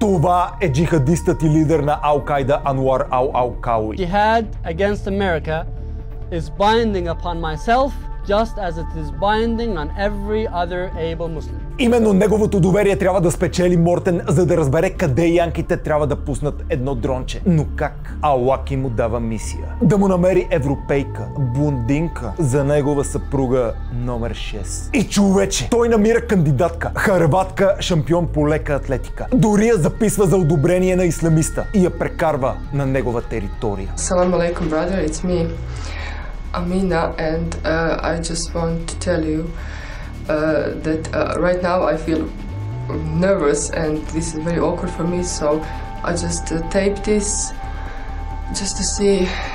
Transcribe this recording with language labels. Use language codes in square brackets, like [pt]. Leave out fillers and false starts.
[bg] Това е джихадистът и лидер на Ал-Кайда Ануар Ал-Кауи. [en] Jihad against America is binding upon myself just as it is binding on every other able Muslim. [bg] Именно неговото доверие трябва да спечели Мортен, за да разбере къде янките трябва да пуснат едно дронче. Но как? Алаки му дава мисия. Да му намери европейка, блондинка за негова съпруга номер 6. И човече, той намира кандидатка, хърватка, шампион по лека атлетика. Дори я записва за одобрение на исламиста и я прекарва на негова територия. [en] Assalamu alaikum, brother, it's me, Amina, and I just want to tell you that right now I feel nervous and this is very awkward for me, so I just taped this just to see